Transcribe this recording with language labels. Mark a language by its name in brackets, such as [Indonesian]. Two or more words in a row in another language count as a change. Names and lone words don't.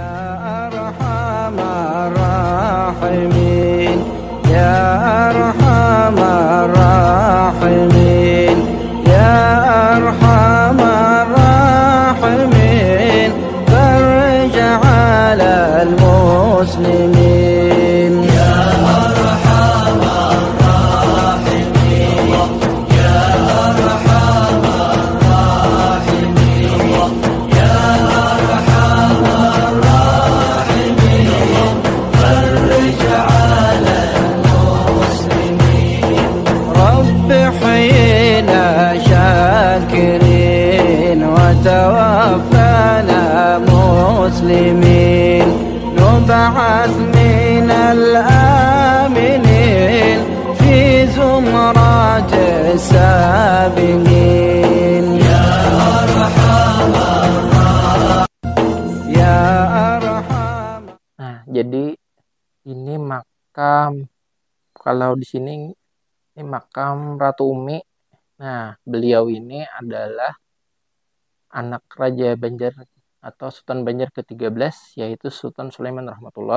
[Arabic] يا أرحم الراحمين، يا أرحم الراحمين، يا أرحم الراحمين، فرج على المسلمين. يا أرحم الراحمين، يا أرحم الراحمين، يا أرحم الراحمين، فرج على المسلمين. ربي هنا شاكرين وتوفنا مسلمين، نبعث من الآمنين في زمرة السابقين. يا أرحم، يا أرحم. [Indonesian] Nah, jadi ini makam, kalau di sini ini makam Ratu Umi. Nah, beliau ini adalah anak Raja Banjar atau Sultan Banjar ke-13 yaitu Sultan Sulaiman Rahmatullah.